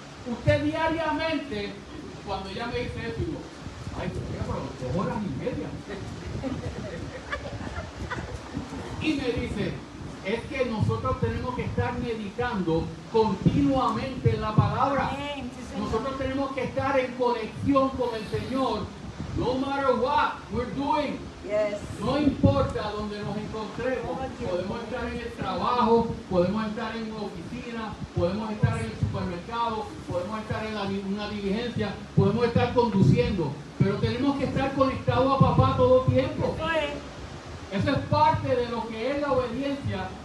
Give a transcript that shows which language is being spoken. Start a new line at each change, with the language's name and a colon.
Spanish: Usted diariamente, cuando ella me dice eso, digo, ay, pero 2 horas y media. Y me dice, es que nosotros tenemos que estar meditando continuamente en la palabra. Nosotros tenemos que estar en conexión con el Señor.
English: No matter what we're doing.
Spanish: No importa donde nos encontremos. Podemos estar en el trabajo, podemos estar en una oficina, podemos estar en el supermercado, podemos estar en una diligencia, podemos estar conduciendo. Pero tenemos que estar conectados a papá todo el tiempo. Eso es parte de lo que es la obediencia.